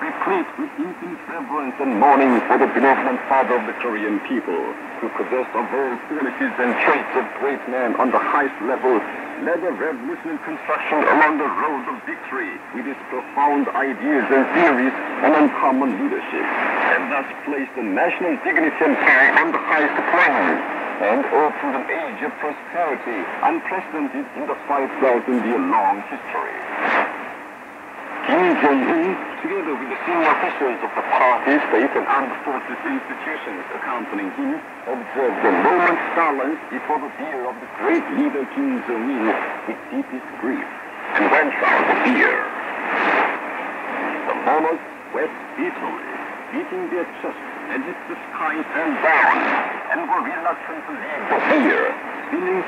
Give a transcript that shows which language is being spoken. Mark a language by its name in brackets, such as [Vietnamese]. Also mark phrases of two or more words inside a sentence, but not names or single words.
[English] replete with infinite reverence and mourning for the benevolent father of the Korean people, who possessed of all qualities and traits of great men on the highest level, led a revolutionary construction along the road of victory with his profound ideas and theories and uncommon leadership, and thus placed the national dignity and power on the highest plane, and opened an age of prosperity unprecedented in the 5,000-year-long history. Kim Jong-un, together with the senior officials of the party, state, and armed forces institutions accompanying him, observed a moment's silence before the bier of the great leader Kim Jong-il with deepest grief, and went out the bier. The monarchs wept bitterly, beating their chests as if the sky fell down, and were reluctant to leave the bier, feeling